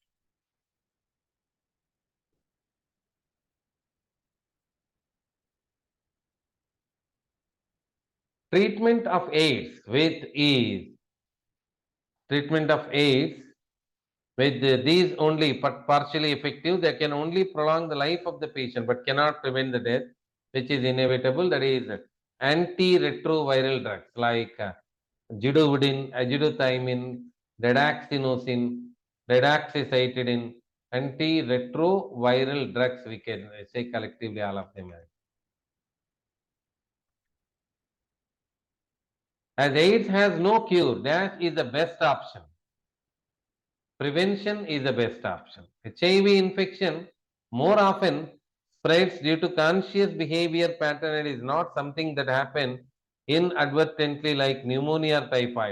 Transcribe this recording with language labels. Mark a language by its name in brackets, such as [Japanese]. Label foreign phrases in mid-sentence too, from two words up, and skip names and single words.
[English] Treatment of AIDS with ease. Treatment of AIDS with these only but partially effective, they can only prolong the life of the patient but cannot prevent the death, which is inevitable. That is antiretroviral drugs like zidovudin, azithromycin, redaxinosin, redaxycytidine, antiretroviral drugs, we can say collectively all of them. As AIDS has no cure, that is the best option. Prevention is the best option. HIV infection more often spreads due to conscious behavior pattern and is not something that happens inadvertently like pneumonia or typhoid.